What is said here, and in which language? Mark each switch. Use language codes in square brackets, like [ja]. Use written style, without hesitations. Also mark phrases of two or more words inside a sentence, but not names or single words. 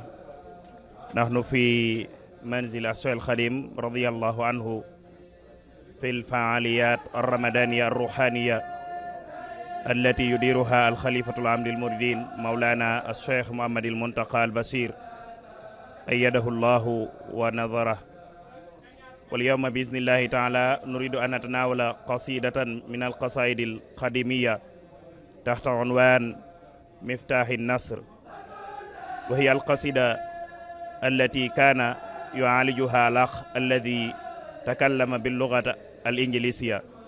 [ar] نحن في منزل Cheikh al-Khadim رضي الله عنه في الفعاليات الرمضانية الروحانية التي يديرها الخليفة العام المريدين مولانا Cheikh Muhammad al-Muntaqa al-Basir أيده الله ونصره. واليوم بإذن الله تعالى نريد أن نتناول قصيدة من القصائد القديمية تحت عنوان مفتاح النصر، وهي القصيدة التي كان يعالجها الأخ الذي تكلم باللغة الإنجليزية.